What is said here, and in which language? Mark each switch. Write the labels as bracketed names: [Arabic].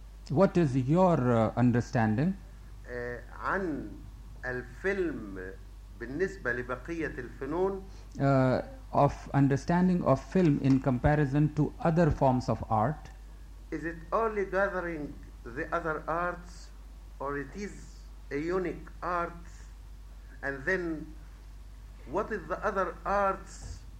[English] What is your understanding [Arabic] عن الفيلم بالنسبة لبقية الفنون [English] of understanding of film in comparison to other forms of art? Is it only gathering the other arts, or it is a unique art? And then, what is the other arts?